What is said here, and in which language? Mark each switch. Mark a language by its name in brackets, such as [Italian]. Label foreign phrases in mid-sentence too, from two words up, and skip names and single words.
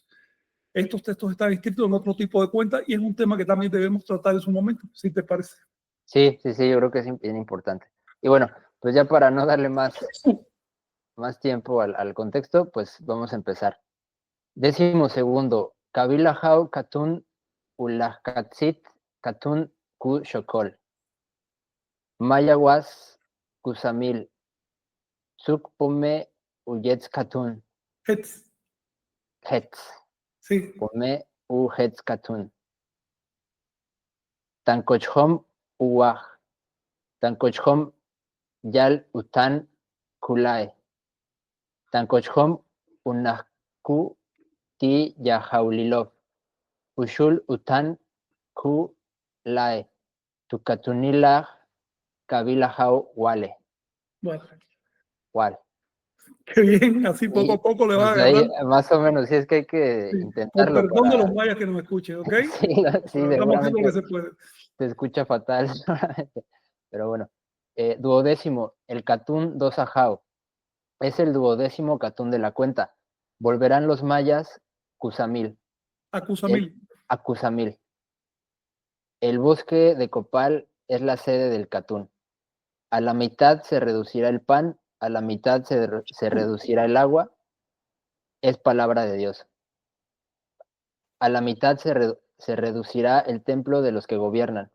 [Spanish] Estos textos están escritos en otro tipo de cuenta y es un tema que también debemos tratar en su momento, si te parece. Sí, yo creo que es bien importante. Y bueno, pues ya para no darle más tiempo al contexto, pues vamos a empezar. [Yucateco] 12º, Kabila Hau Katun Ulahkatsit Katun Ku Shokol. Mayawas Kusamil Sukpome Uyetz Katun. Hetz, Hetz. [Spanish] sí, [Yucateco] Pome U Hetz Katun. Tankochhom Uwaj. Tankochhom Yal Utan Kulae. Tankochhom Unahku Ti Yahaulilov. Ushul Utan Ku Lae. Tukatunilah Kabila Hau Wale. [Spanish] bueno, [Yucateco] Wal. [Spanish] qué bien, así poco a poco le va Pues ahí, agarrando. más o menos, sí es que hay que Sí, con intentarlo perdón de para... los mayas que nos escuchen, ¿ok? Sí, sí, Pero estamos haciendo lo que seguramente se puede. se escucha fatal, seguramente. Pero bueno. 12º, el Katun 2 Ajao. Es el 12º Katun de la cuenta. Volverán los mayas Cusamil. Acusamil. Acusamil. El bosque de copal es la sede del Katun. A la mitad se reducirá el pan, a la mitad se reducirá el agua. Es palabra de Dios. A la mitad se reducirá el templo de los que gobiernan.